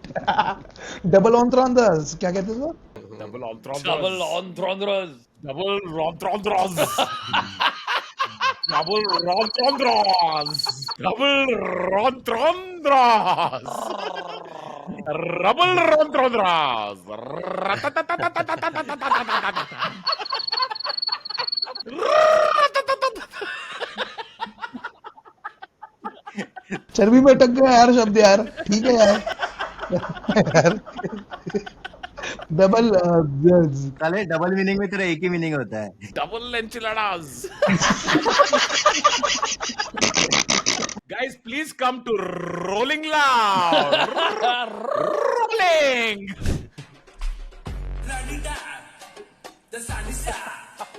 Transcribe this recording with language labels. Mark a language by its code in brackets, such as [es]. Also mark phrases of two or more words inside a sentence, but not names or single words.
[en] double entendres [hi] क्या कहते हैं? [en] Double entendres. Double entendres. Double entendres. Double entendres. Double entendres. Double entendres. [hi] चर्बी में टक गया यार शब्द यार। ठीक है यार। डबल साले [en] double meaning [hi] में तेरा एक ही मीनिंग होता है। [en] Double enchiladas. Guys, please come to Rolling Loud. Rolling. The sun is up.